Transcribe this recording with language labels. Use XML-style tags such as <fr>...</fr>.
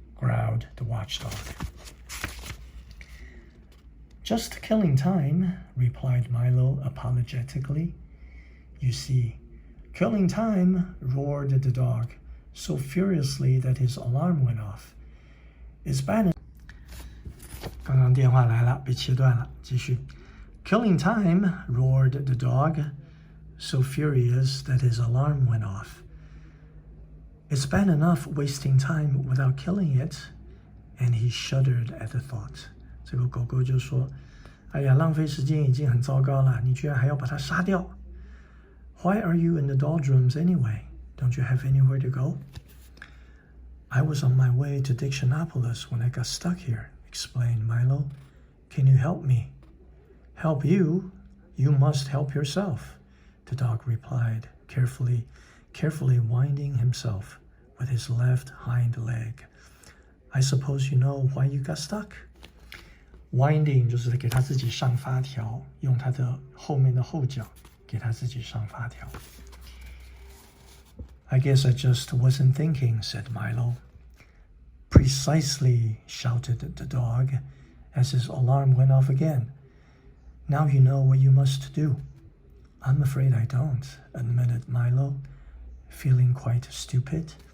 <en>growled the watchdog. "Just killing time," replied Milo apologetically. "You see, killing time," roared the dog, so furiously that his alarm went off. "It's bad."</en> <zh>刚刚电话来了，被切断了，继续。</zh> <en>"Killing time," roared the dog, so furious that his alarm went off. "It's bad enough wasting time without killing it," and he shuddered at the thought.</en> <zh>这个狗狗就说：“哎呀，浪费时间已经很糟糕了，你居然还要把它杀掉。”</zh> <en>"Why are you in the doldrums anyway? Don't you have anywhere to go?" "I was on my way to Dictionopolis when I got stuck here," explained Milo. "Can you help me?" "Help you? You must help yourself," the dog replied, carefully winding himself with his left hind leg. "I suppose you know why you got stuck?"</en> <zh>Winding 就是给他自己上发条，用他的后面的后脚给他自己上发条。</zh> <en>"I guess I just wasn't thinking," said Milo. "Precisely," shouted the dog as his alarm went off again. "Now you know what you must do." "I'm afraid I don't," admitted Milo, feeling quite stupid.</en>